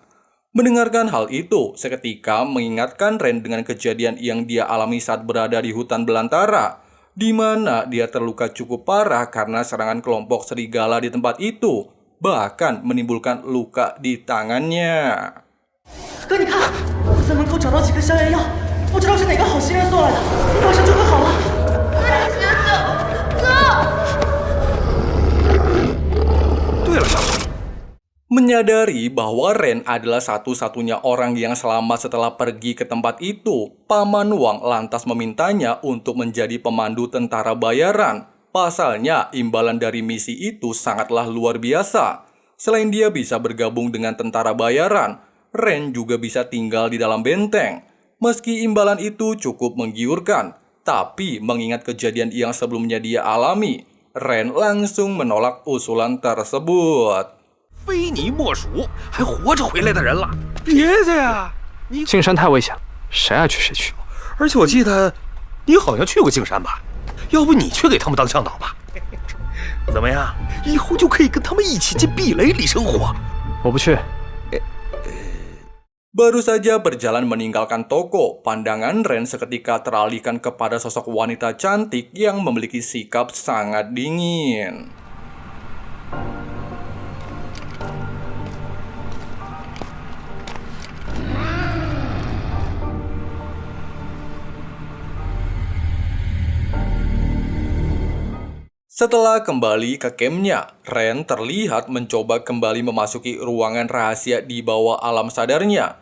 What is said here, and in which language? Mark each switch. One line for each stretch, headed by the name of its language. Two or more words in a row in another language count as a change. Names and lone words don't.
Indonesian: Mendengarkan hal itu, seketika mengingatkan Ren dengan kejadian yang dia alami saat berada di hutan belantara, di mana dia terluka cukup parah karena serangan kelompok serigala di tempat itu, bahkan menimbulkan luka di tangannya.
Chinese: 哥，你看，我在门口找到几颗消炎药，不知道是哪个好心人送来的，马上就会好了。对了，小鬼。
Indonesian: Menyadari bahwa Ren adalah satu-satunya orang yang selamat setelah pergi ke tempat itu, Paman Wang lantas memintanya untuk menjadi pemandu tentara bayaran. Pasalnya, imbalan dari misi itu sangatlah luar biasa. Selain dia bisa bergabung dengan tentara bayaran, Ren juga bisa tinggal di dalam benteng. Meski imbalan itu cukup menggiurkan, tapi mengingat kejadian yang sebelumnya dia alami, Ren langsung menolak usulan tersebut.
Chinese: 非你莫属，还活着回来的人了。别介呀，你净山太危险了，谁爱去谁去。而且我记得你好像去过净山吧？要不你去给他们当向导吧？怎么样？以后就可以跟他们一起进壁垒里生活。我不去。
Indonesian: Baru saja berjalan meninggalkan toko, pandangan Ren seketika teralihkan kepada sosok wanita cantik yang memiliki sikap sangat dingin. Setelah kembali ke campnya, Ren terlihat mencoba kembali memasuki ruangan rahasia di bawah alam sadarnya.